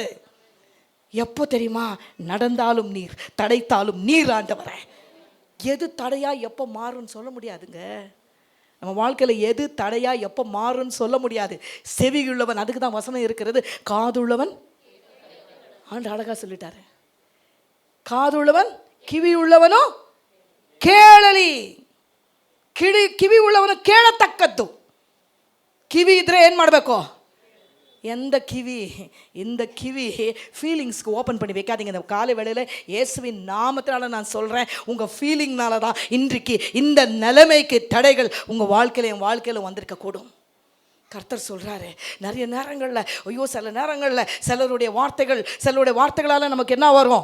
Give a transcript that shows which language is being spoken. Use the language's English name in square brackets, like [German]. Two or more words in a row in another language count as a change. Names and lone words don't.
[Tamil] எப்போ தெரியுமா? நடந்தாலும் நீர், தடைத்தாலும் நீர். ஆண்டவரே, எது தடையா எப்போ மாறும்னு சொல்ல முடியாதுங்க. நம்ம வாழ்க்கையில் எது தடையா எப்போ மாறும்னு சொல்ல முடியாது. செவி உள்ளவன், அதுக்கு தான் வசனம் இருக்கிறது, காதுள்ளவன். ஆண்டு அழகா சொல்லிட்டாரு, காதுள்ளவன் ಕಿವಿ உள்ளவனோ ಕೇಳಲಿ. [Kannada] ಕಿವಿ உள்ளவನು ಕೇಳತಕ್ಕದ್ದು. ಕಿವಿ ಇದ್ರೆ ಏನು ಮಾಡಬೇಕು? [Tamil] எந்த கிவி, இந்த கிவி ஃபீலிங்ஸ்க்கு ஓப்பன் பண்ணி வைக்காதீங்க. இந்த காலை வேளையில் இயேசுவின் நாமத்தினால நான் சொல்கிறேன், உங்கள் ஃபீலிங்னால தான் இன்றைக்கு இந்த நிலைமைக்கு தடைகள் உங்கள் வாழ்க்கையில் என் வாழ்க்கையில் வந்திருக்கக்கூடும். கர்த்தர் சொல்கிறாரு, நிறைய நேரங்களில் ஐயோ சில நேரங்களில் சிலருடைய வார்த்தைகளால் நமக்கு என்ன வரும்?